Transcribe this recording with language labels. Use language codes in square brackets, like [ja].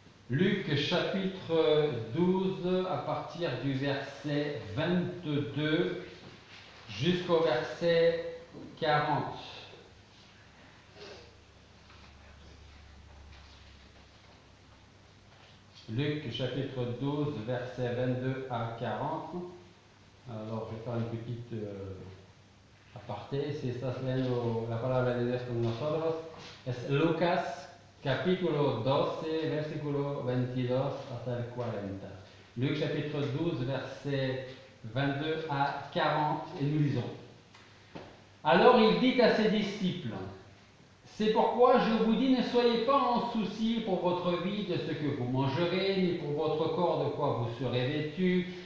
[fr] Luc chapitre 12 à partir du verset 22 jusqu'au verset 40. Luc chapitre 12 verset 22 à 40. Alors je vais faire une petite aparté. [es] Si estás leyendo la palabra de Dios con nosotros, es Lucas capítulo 12, versículo 22 hasta el 40. [fr] Luc chapitre 12, verset 22 à 40, et nous lisons. Alors il dit à ses disciples, c'est pourquoi je vous dis, ne soyez pas en souci pour votre vie de ce que vous mangerez, ni pour votre corps de quoi vous serez vêtus.